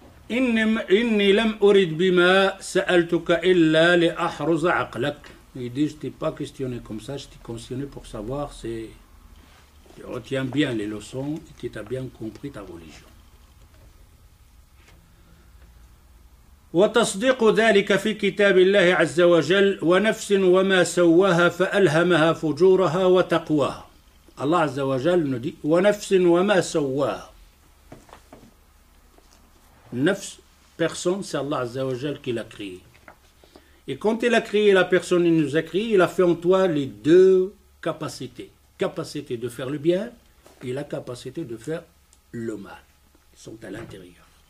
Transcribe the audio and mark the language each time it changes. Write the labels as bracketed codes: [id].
[ar] إني لم أرد بما سألتك إلا لأحرز عقلك. [fr] Il dit, je ne t'ai pas questionné comme ça, je t'ai questionné pour savoir si tu retiens bien les leçons et que tu as bien compris ta religion. [ar] وتصديق ذلك في كتاب الله عز وجل ونفس وما سواها فألهمها فجورها وتقواها. [fr] Allah عز وجل nous dit [ar] ونفس وما سواها. [fr] Nafs, personne, c'est Allah Azza wa Jal qui l'a créé. Et quand il a créé la personne, il nous a créé, il a fait en toi les deux capacités. Capacité de faire le bien et la capacité de faire le mal. Ils sont à l'intérieur.